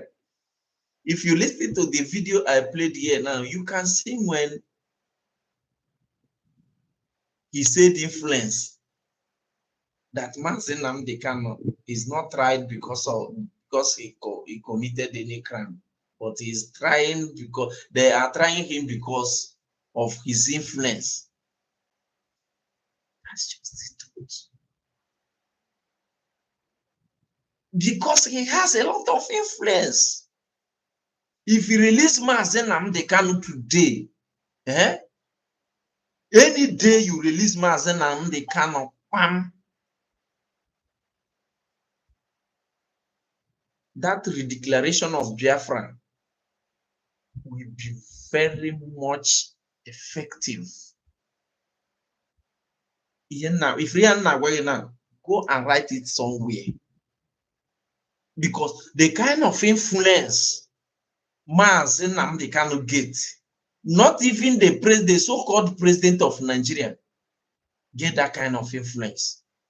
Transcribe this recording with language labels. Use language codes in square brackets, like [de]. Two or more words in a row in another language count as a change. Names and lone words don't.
[en] If you listen to the video I played here now, you can see when he said influence, that Mazi Nnamdi Kanu is not tried because he committed any crime, but he's trying because they are trying him because of his influence. That's just the truth. Because he has a lot of influence. If you release Mazi Nnamdi Kanu today, any day you release Mazi Nnamdi Kanu, that redeclaration of Biafra will be very much effective. Now, if you are not going now, go and write it somewhere. Because the kind of influence Mazi Nnamdi Kanu get, not even the so-called president of Nigeria get that kind of influence.